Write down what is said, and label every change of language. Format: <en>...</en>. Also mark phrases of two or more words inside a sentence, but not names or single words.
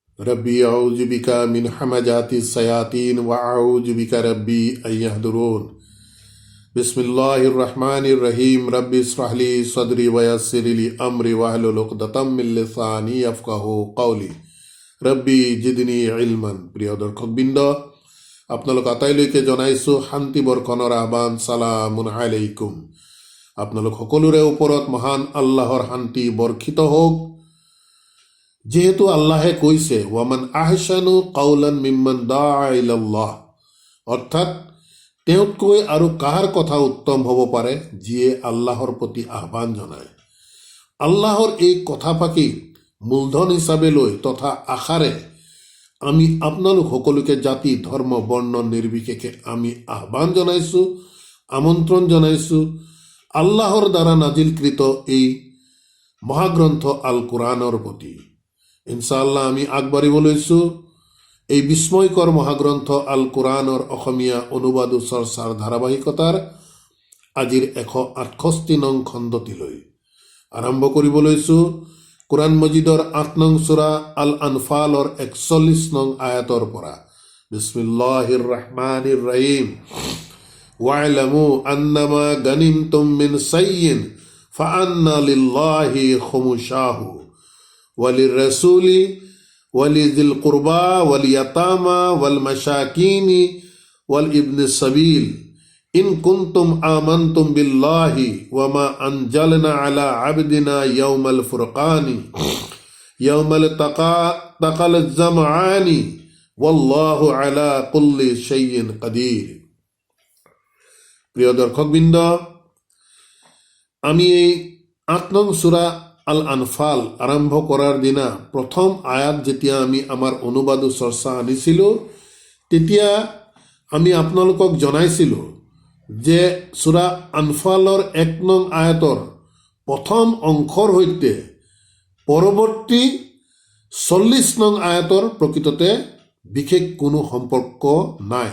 <ar>رب أعوذ بك من همزات الشياطين وأعوذ بك رب أن يحضرون. بسم الله الرحمن الرحيم. رب اشرح لي صدري ويسر لي أمري واحلل عقدة من لساني يفقهوا قولي. رب زدني علما.</ar> <as>প্রিয় দর্শকবৃন্দ, আপোনালোক আটাইলৈকে জনাইছোঁ শান্তি বৰ্ষণৰ আহ্বান।</as> <ar>سلام عليكم.</ar> <as>আপোনালোক সকলোৰে ওপৰত মহান আল্লাহৰ শান্তি বৰ্ষিত হওক। যেহেতু আল্লাহে কৈছে</as> <ar>ومن أحسن قولا ممن دعا إلى الله,</ar> <as>অৰ্থাৎ তেওঁতকৈ আৰু কাহাৰ কথা উত্তম হ'ব পাৰে যিয়ে আল্লাহৰ প্ৰতি আহ্বান জনায়। আল্লাহৰ এই কথাফাকি মূলধন হিচাপে লৈ তথা আশাৰে আমি আপোনালোক সকলোকে জাতি ধৰ্ম বৰ্ণ নিৰ্বিশেষে আমি আহ্বান জনাইছোঁ, আমন্ত্ৰণ জনাইছোঁ আল্লাহৰ দ্বাৰা নাজিলকৃত এই মহাগ্ৰন্থ আল কোৰআনৰ প্ৰতি। ইনশাআল্লাহ আমি আগবাঢ়িব লৈছোঁ এই বিস্ময়কৰ মহাগ্ৰন্থ আল কোৰআনৰ অসমীয়া অনুবাদ চৰ্চাৰ ধাৰাবাহিকতাৰ আজিৰ 168 নং খণ্ডটিলৈ। আৰম্ভ কৰিব লৈছোঁ কোরআন মজিদৰ 8 নং সূরা আল আনফালৰ 41 নং আয়াতৰ পৰা।</as> <ar>بسم الله الرحمن الرحيم. واعلموا أنما غنمتم من شيء فأن لله خمسه وللرسول ولذي القربى واليتامى والمساكين وابن السبيل إن كنتم آمنتم بالله وما أنزلنا على عبدنا يوم الفرقان يوم التقى الجمعان والله على كل شيء قدير.</ar> <as>প্রিয় দর্শকবৃন্দ, আমি এই 8 নং সূরা আল আনফাল আৰম্ভ কৰাৰ দিনা প্ৰথম আয়াত যেতিয়া আমি আমাৰ অনুবাদ চৰ্চা আনিছিলোঁ, তেতিয়া আমি আপোনালোকক জনাইছিলোঁ যে সূরা আনফালৰ 1 নং আয়াতৰ প্ৰথম অংশৰ সৈতে পৰৱৰ্তী 40 নং আয়াতৰ প্ৰকৃততে বিশেষ কোনো সম্পৰ্ক নাই।</as>